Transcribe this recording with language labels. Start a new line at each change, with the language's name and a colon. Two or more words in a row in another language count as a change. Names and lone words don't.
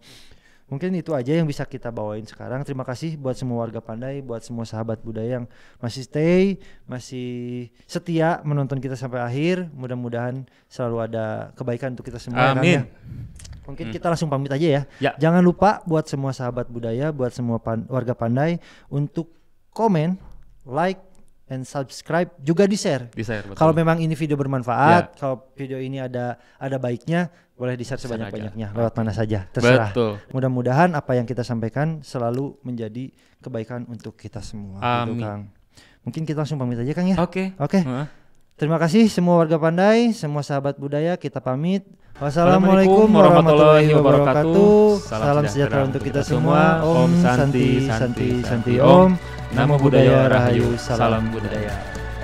Indonesian: Mungkin itu aja yang bisa kita bawain sekarang. Terima kasih buat semua warga Pandai, buat semua sahabat budaya yang masih stay, masih setia menonton kita sampai akhir. Mudah-mudahan selalu ada kebaikan untuk kita semua. Amin. Ya. Mungkin kita langsung pamit aja ya. Jangan lupa buat semua sahabat budaya, buat semua warga Pandai untuk komen,
English: like, and subscribe,
Indonesian: juga di-share. Kalau memang ini video bermanfaat, kalau video ini ada baiknya, boleh di-share sebanyak-banyaknya lewat mana saja, terserah. Mudah-mudahan apa yang kita sampaikan selalu menjadi kebaikan untuk kita semua. Amin. Gitu, Kang. Mungkin kita langsung pamit aja, Kang ya. Oke. Terima kasih semua warga Pandai, semua sahabat budaya, kita pamit.
Arabic: والسلام عليكم ورحمة الله وبركاته.
Indonesian: Salam sejahtera untuk kita semua.
Sanskrit: ॐ शान्तिः शान्तिः शान्तिः ॐ.
Pali: Namo Buddhaya
Sanskrit: Rahayu.
Indonesian: Salam budaya.